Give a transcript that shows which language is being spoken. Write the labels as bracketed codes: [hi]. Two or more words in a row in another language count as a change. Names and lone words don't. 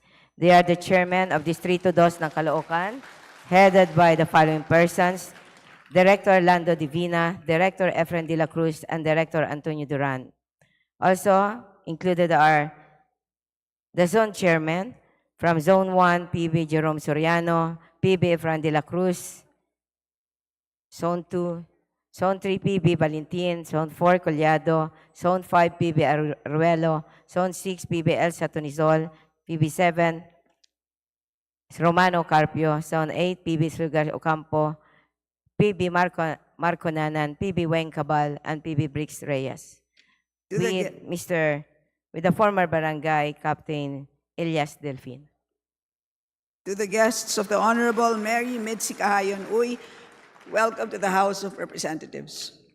[en] They are the Chairman of Distrito 2 ng Caloocan, headed by the following persons: Director Orlando Divina, Director Efren de la Cruz, and Director Antonio Duran. Also included are the Zone Chairman from Zone 1, PB Jerome Soriano, PB Efren de la Cruz, Zone 2, Zone 3, PB Valentin, Zone 4, Collado, Zone 5, PB Aruelo, Zone 6, PB Elsa Tunizol, PB 7, Romano Carpio, Zone 8, PB Sugar Ocampo, PB Marco Nanan, PB Weng Cabal, and PB Briggs Reyes. With the former barangay Captain Elias Delfin. To the guests of the Honorable Mary Mitzi Kahayon Uy, welcome to the House of Representatives.